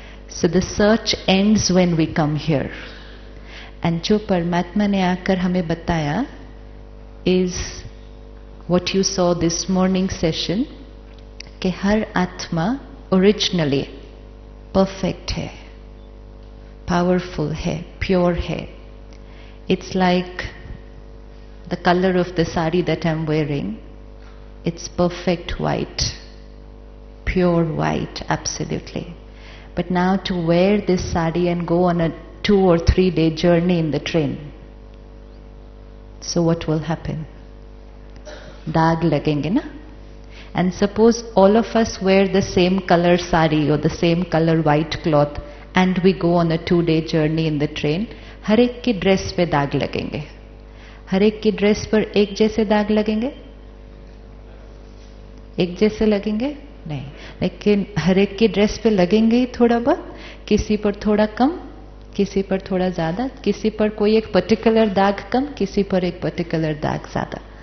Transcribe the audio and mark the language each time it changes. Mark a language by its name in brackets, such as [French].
[English] So the search ends when we come here. And [Hindi] जो परमात्मा ने आकर हमें बताया [English] is what you saw this morning session, [Hindi] कि हर आत्मा ओरिजिनली परफेक्ट है, पावरफुल है, प्योर है. [English] It's like the colour of the sari that I am wearing. It's perfect white, pure white, absolutely. But now to wear this sari and go on a 2 or 3 day journey in the train. So what will happen? [Hindi] Daag lagenge na? [English] And suppose all of us wear the same color sari or the same color white cloth and we go on a 2 day journey in the train. [Hindi] हर एक की dress पे दाग लगेंगे. हर एक की dress पर एक जैसे दाग लगेंगे? एक जैसे लगेंगे? नहीं. लेकिन हर एक की ड्रेस पे लगेंगे ही थोड़ा बहुत. किसी पर थोड़ा कम, किसी पर थोड़ा ज्यादा, किसी पर कोई एक पर्टिकुलर दाग कम, किसी पर एक पर्टिकुलर दाग ज्यादा.